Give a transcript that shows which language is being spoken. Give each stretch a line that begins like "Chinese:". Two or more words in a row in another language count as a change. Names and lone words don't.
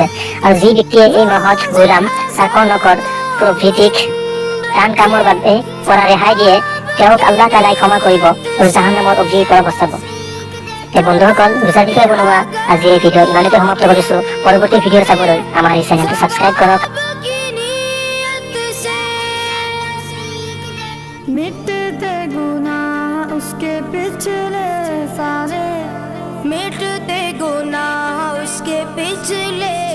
Assamese: আৰু যি ব্যক্তিয়ে এই মাহত গোলাম, চাকৰ নকৰ প্ৰভৃতিক টান কামৰ বাবে পৰা ৰেহাই দিয়ে তেওঁক আল্লাহ তাআলাই ক্ষমা কৰিব আৰু জাহান্নামৰ অগ্নিৰ পৰা বচাব। বন্ধুসকল, ৰোজাৰ বিষয়ে বনোৱা আজি এই ভিডিঅ' ইমানতে সমাপ্ত কৰিছো। পৰৱৰ্তী ভিডিঅ' চাবলৈ আমাৰ এই চেনেলটো সাবস্ক্ৰাইব কৰক।
Hindi: मिटते गुनाह उसके पिछले सारे, मिटते गुनाह उसके पिछले